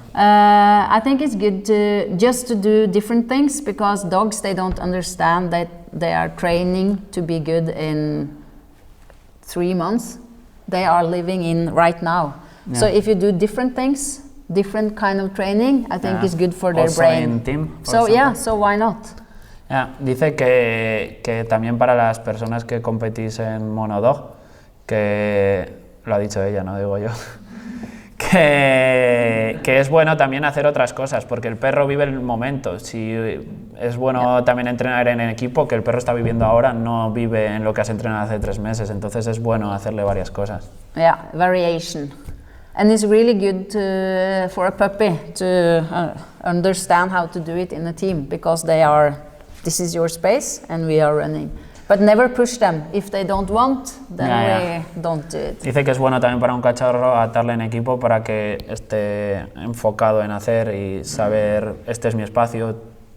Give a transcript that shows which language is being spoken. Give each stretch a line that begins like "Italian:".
English: I think it's good to just to do different things, because dogs, they don't understand that they are training to be good in 3 months. They are living in right now. So if you do different things, different kind of training, I think is good for their also brain. In team, So so why not?
Spanish: Dice que también para las personas que competís en monodog, que lo ha dicho ella, no digo yo, que es bueno también hacer otras cosas, porque el perro vive el momento. Si es bueno también entrenar en equipo, que el perro está viviendo ahora, no vive en lo que has entrenado hace 3 meses, entonces es bueno hacerle varias cosas.
English: Variation. And it's really good for a puppy to understand how to do it in a team, because this is your space and we are running. But never push them. If they don't want, then we don't do it.
Spanish: Dice que es bueno también para un cachorro atarle en equipo para que esté enfocado en hacer y saber, este es mi espacio.